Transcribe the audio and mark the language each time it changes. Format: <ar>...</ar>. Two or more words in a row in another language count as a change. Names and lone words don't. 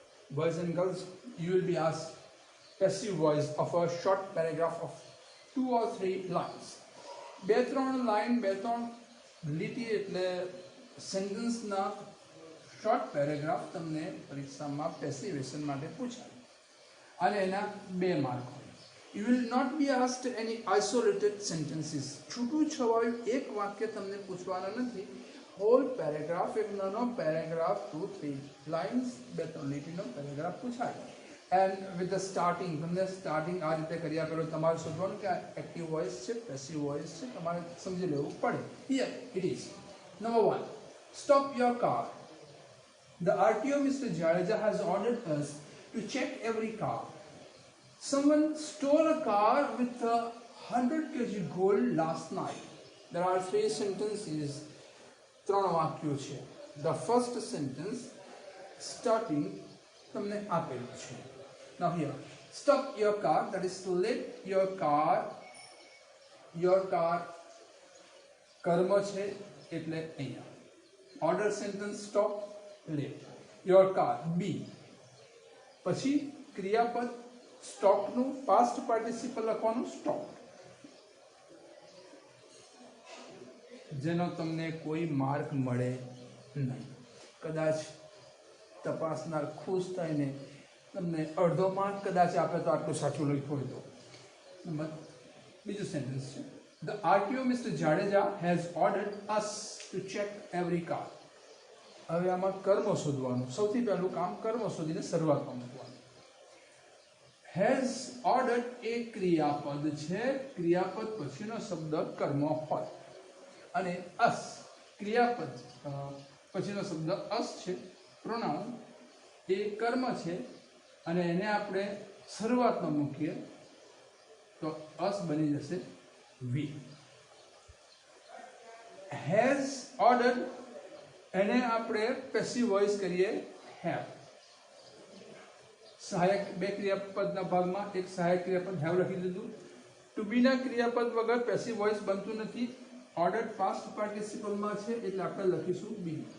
<en>boys and girls, you will be asked passive voice of a short paragraph of 2 or 3 lines.</en> <gu>2-3 લાઈન 2-3 લીટી એટલે સેન્ટેન્સના</gu> <en>short paragraph</en> <gu>તમને પરીક્ષામાં પેસિવેશન માટે પૂછાય અને એના 2 માર્ક હોય. You will not be asked any isolated sentences. છૂટું છવાયું એક વાક્ય તમને પૂછવાના નથી.</gu> <en>whole paragraph,</en> <gu>એક નાનો પેરેગ્રાફ 2-3 લાઇન્સ 2-3 લીટીનો પેરેગ્રાફ પૂછાય.</gu> <en>and with the starting,</en> <gu>તમને સ્ટાર્ટિંગ આ રીતે કર્યા પહેલો તમારે શોધવાનું કે આ</gu> <en>active voice</en> <gu>છે,</gu> <en>passive voice</en> <gu>છે, તમારે સમજી લેવું પડે.</gu> <en>Here it is. Number 1, stop your car. The RTO Mr. Jadeja has ordered us to check every car. Someone stole a car with a 100 kg gold last night. There are 3 sentences.</en> <gu>3 વાક્યો છે.</gu> <en>The first sentence starting</en> <gu>તમને આપેલું છે.</gu> <en>Now here, stop your car, that is to let your car</en> <gu>કર્મ છે એટલે અહીંયા</gu> <en>order sentence stop, let your car be,</en> <gu>પછી ક્રિયાપદ સ્ટોપનું</gu> <en>past participle</en> <gu>લખવાનું સ્ટોપ, જેનો તમને કોઈ માર્ક મળે નહીં. કદાચ તપાસનાર ખુશ થઈને તમને અડધો માર્ક કદાચ આપે તો આટલું સાચું લખ્યું હોય તો. બીજું સેન્ટેન્સ છે, The RTO Mr. Jadeja has ordered us to check every car. હવે આમાં કર્મ શોધવાનું. સૌથી પહેલું કામ કર્મ શોધીને શરૂઆતમાં મૂકવાનું.</gu> <en>Has ordered</en> <gu>એ ક્રિયાપદ છે, ક્રિયાપદ પછીનો શબ્દ કર્મ હોય અને us ક્રિયાપદ પછીનો શબ્દ us છે, પ્રોનાઉન એ કર્મ છે અને એને આપણે શરૂઆતમાં મૂકીએ તો us બની જશે we.</gu> <en>Has ordered</en> <gu>એને આપણે</gu> <en>passive voice</en> <gu>કરીએ have. સહાયક 2 ક્રિયાપદના ભાગમાં એક સહાયક ક્રિયાપદ have લખી દીધું.</gu> <en>to be</en> <gu>ના ક્રિયાપદ વગર</gu> <en>passive voice</en> <gu>બનતું નથી.</gu> <en>order past participleમાં</en> <gu>છે એટલે આપણે લખીશું be.</gu>